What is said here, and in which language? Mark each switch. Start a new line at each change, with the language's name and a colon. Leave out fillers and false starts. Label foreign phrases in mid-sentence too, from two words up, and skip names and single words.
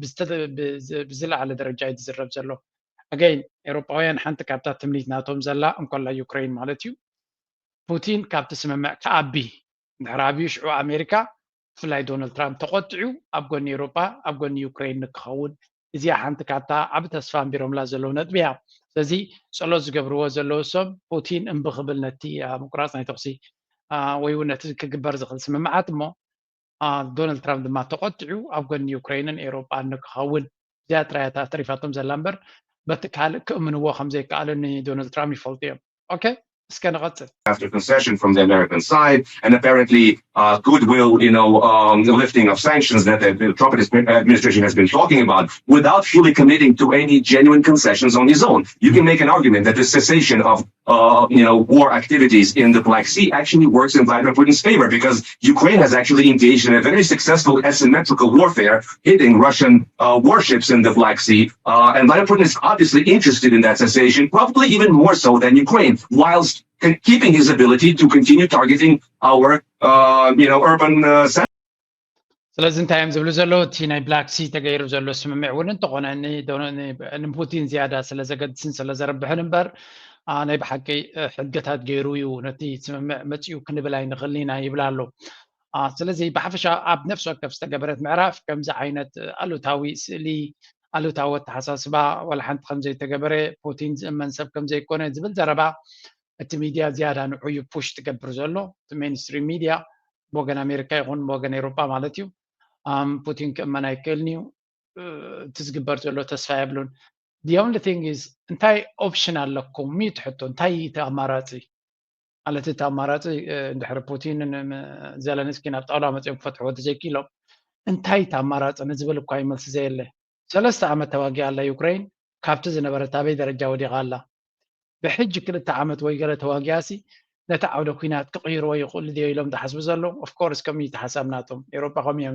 Tigrinya: ብዝለዓለ ደረጃ እዩ ዝዝረብ ዘሎ again ኤውሮጳውያን ሓንቲ ካብታ ትምኒት ናቶም ዘላ እንኮላ ዩክሬን ማለት እዩ ፑቲን ካብቲ ስምምዕ ከኣቢ ድሕሪ ኣብዩ ሽዑ ኣሜሪካ ብፍላይ ዶናልድ ትራምፕ ተቆጢዑ ኣብ ጎኒ ኤውሮጳ ኣብ ጎኒ ዩክሬን ንክኸውን እዚኣ ሓንቲ ካብታ ዓብ ተስፋ ኣንቢሮምላ ዘለዉ ነጥቢ እያ ስለዚ ጸሎት ዝገብርዎ ዘለዉ ሰብ ፑቲን እምቢ ክብል ነቲ ምቁራፅ ናይ ተኽሲ ወይ እውን ነቲ ክግበር ዝኽእል ስምምዓት እሞ ዶናልድ ትራምፕ ድማ ተቆጢዑ ኣብ ጎኒ ዩክሬንን ኤውሮጳን ንክኸውን እዚኣ ጥራያታ ተሪፋቶም ዘላ እምበር በቲ ካልእ ክእምንዎ ከም ዘይከኣልን ዶናልድ ትራምፕ ይፈልጡ እዮም ኦኬ
English: after concession from the American side and apparently goodwill, lifting of sanctions that the Trump administration has been talking about without fully committing to any genuine concessions on his own. You can make an argument that the cessation of, war activities in the Black Sea actually works in Vladimir Putin's favor because Ukraine has actually engaged in a very successful asymmetrical warfare, hitting Russian warships in the Black Sea. And Vladimir Putin is obviously interested in that cessation, probably even more so than Ukraine, whilst keeping his ability to continue targeting our, urban centers.
Tigrinya: ስለዚ እንታይ እዮም ዝብሉ ዘለዉ እቲ ናይ ብላክ ሲ ተገይሩ ዘሎ ስምምዕ እውን እንተኾነ ንፑቲን ዝያዳ ስለ ዘገድስን ስለ ዘረብሕን እምበር ናይ ብሓቂ ሕገታት ገይሩ እዩ ነቲ ስምምዕ መፂኡ ክንብል ኣይንኽእልን ኢና ይብላ ኣሎ ስለዚ ብሓፈሻ ኣብ ነፍሲ ወከፍ ዝተገበረት ምዕራፍ ከምዚ ዓይነት ኣሉታዊ ስእሊ ኣሉታዊ ኣተሓሳስባ ዋላ ሓንቲ ከምዘይተገበረ ፑቲን ዝእመን ሰብ ከምዘይኮነ ዝብል ዘረባ እቲ ሚድያ ዝያዳ ንዑ እዩ ፑሽ ትገብር ዘሎ እቲ
English: mainstream media
Tigrinya: ብወገን ኣሜሪካ ይኹን ብወገን ኤውሮጳ ማለት እዩ ፑቲን ክእመን ኣይክእልን እዩ እቲ ዝግበር ዘሎ ተስፋ የብሉን
English: the only thing is
Tigrinya: እንታይ ኦፕሽን ኣለኩም እዩ ትሕቶ እንታይ እቲ ኣማራፂ ማለት እቲ ኣማራፂ እንድሕሪ ፑቲንን ዘለንስኪ ናብ ጣውላ መፅኦም ክፈትሕዎ ተዘይኪሎም እንታይ እቲ ኣማራፂ ንዝብል እኳ ይመልሲ ዘየለ 3 ዓመት ተዋጊኣ ኣላ ዩክሬን ካብቲ ዝነበረት ኣበይ ደረጃ ወዲቓ ኣላ ብሕጂ 2 ዓመት ወይ ገለ ተዋጊኣሲ ነቲ ዓውደ ኩናት ክቕይርዎ ይኽእሉ ድዮ ኢሎም ተሓስቡ ዘሎ
English: of course
Tigrinya: ከምኡ ተሓሳብ ናቶም ኤውሮጳ ከምኡ እዮም